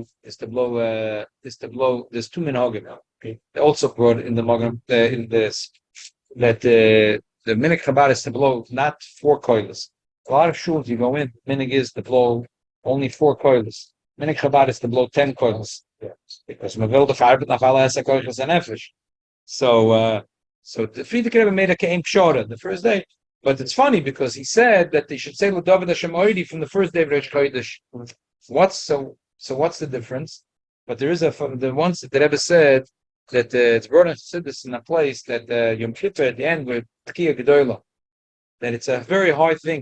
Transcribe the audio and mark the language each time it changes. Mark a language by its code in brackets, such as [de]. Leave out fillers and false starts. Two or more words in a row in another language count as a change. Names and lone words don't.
[en] There's 2 minhagim. Okay. They also brought in the Magen in this that the minhag Chabad is to blow not 4 koilas. A lot of shuls you go in, minhag is to blow only 4 koilas. Minhag Chabad is to blow 10 koilas. Because mavil the charbet nachala esa koilas and nefesh. So the Frierdiker Rebbe made a [yi] keim pshora [en] the first day. But it's funny because he said that they should say L'David Hashem Oidi from the first day of Rosh Chodesh. What's the difference? But there is the ones that the Rebbe said that it's brought in this in a place that Yom Kippur at the end with [he] Tkiya Gedola, [en] that it's a very hard thing.